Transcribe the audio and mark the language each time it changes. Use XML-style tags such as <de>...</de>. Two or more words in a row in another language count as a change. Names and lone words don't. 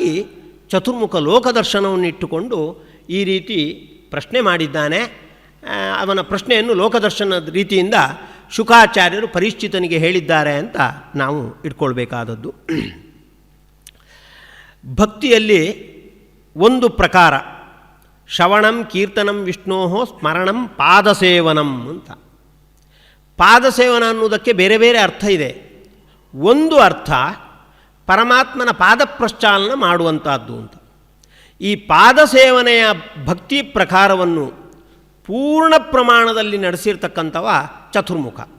<kn>ಅದಕ್ಕಾಗಿ ಚತುರ್ಮುಖ ಲೋಕದರ್ಶನವನ್ನು ಇಟ್ಟುಕೊಂಡು ಈ ರೀತಿ ಪ್ರಶ್ನೆ ಮಾಡಿದ್ದಾನೆ. ಅವನ ಪ್ರಶ್ನೆಯನ್ನು ಲೋಕದರ್ಶನದ ರೀತಿಯಿಂದ ಶುಕಾಚಾರ್ಯರು ಪರೀಕ್ಷಿತನಿಗೆ ಹೇಳಿದ್ದಾರೆ ಅಂತ ನಾವು ಇಟ್ಕೊಳ್ಬೇಕಾದದ್ದು. ಭಕ್ತಿಯಲ್ಲಿ ಒಂದು ಪ್ರಕಾರ</kn> <sa>ಶ್ರವಣಂ ಕೀರ್ತನಂ ವಿಷ್ಣೋ ಸ್ಮರಣಂ ಪಾದಸೇವನಂ</sa> <kn>ಅಂತ. ಪಾದಸೇವನ ಅನ್ನುವುದಕ್ಕೆ ಬೇರೆ ಬೇರೆ ಅರ್ಥ ಇದೆ. ಒಂದು ಅರ್ಥ ಪರಮಾತ್ಮನ ಪಾದ ಪ್ರಶ್ಚಾಲನ ಮಾಡುವಂಥದ್ದು ಅಂತ. ಈ ಪಾದಸೇವನೆಯ ಭಕ್ತಿ ಪ್ರಕಾರವನ್ನು ಪೂರ್ಣ ಪ್ರಮಾಣದಲ್ಲಿ ನಡೆಸಿರ್ತಕ್ಕಂಥವ ಚತುರ್ಮುಖ.</kn>